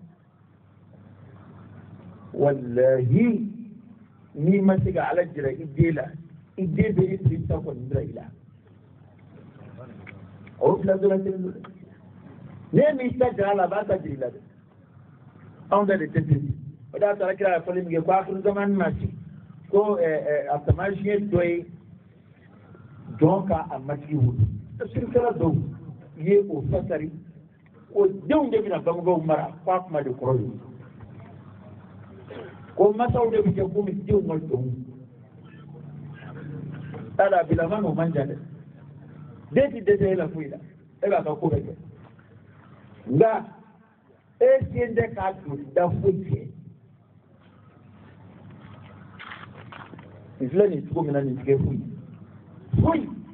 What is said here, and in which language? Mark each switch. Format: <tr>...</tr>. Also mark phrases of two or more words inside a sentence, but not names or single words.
<bm>wallahi n'i ma se ka ala jira i den la i den bɛ e teri ta kɔni jira i la o fila dɔrɔn kelen don dɛ ne m'i ta jira a la a b'a ta jira i la dɛ anw ta de tɛ ten o de y'a sɔrɔ kira y'a fɔli min kɛ ko</bm> <ar>آخر زمان</ar> <bm>na se ko a taamasiyɛn dɔ ye jɔn ka a matigi wolo tafsirikɛla dɔw ye o fasari o denw de bɛna bangebaaw mara f'a kuma de kɔrɔ ye ko masaw de bɛ kɛ komi denw ma jɔn ala a bilama n'o man jan dɛ den ti dɛsɛ e la foyi la e b'a ka ko bɛ kɛ nka e sen tɛ k'a joli da foyi kɛ nin filɛ nin cogo min na nin tigɛ foyi</bm>